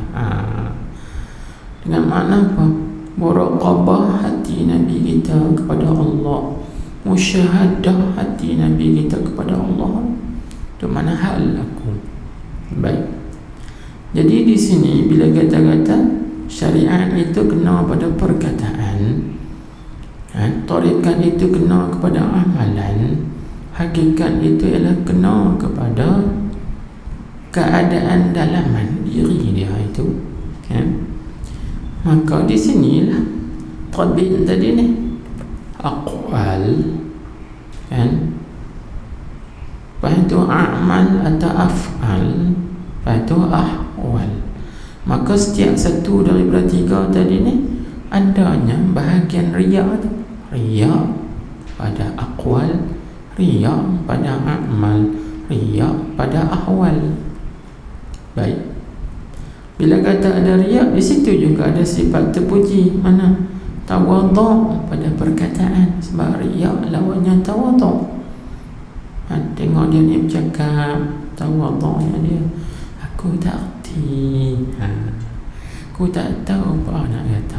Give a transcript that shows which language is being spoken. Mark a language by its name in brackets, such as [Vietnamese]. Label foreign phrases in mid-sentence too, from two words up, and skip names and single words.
[Malay] Dengan makna apa? Muraqabah hati Nabi kita kepada Allah, musyahadah hati Nabi kita kepada Allah. Itu mana hal aku. Baik. Jadi di sini bila kata-kata syariat itu kena pada perkataan, tarikat itu kena kepada amalan, hakikat itu ialah kena kepada keadaan dalaman diri dia itu, kan? Maka di sinilah tabi' tadi ni, aqwal, kan? Lepas itu amal atau af'al, lepas itu ahwal. Maka setiap satu daripada tiga tadi ni adanya bahagian riya tu. Riya pada aqwal, riya pada amal, riya pada ahwal. Baik. Bila kata ada riya, di situ juga ada sifat terpuji. Mana? Tawadhu' pada perkataan. Sebab riya lawannya tawadhu'. Tengok dia ni bercakap, tawadhu'nya dia, aku tak erti, aku tak tahu apa nak kata.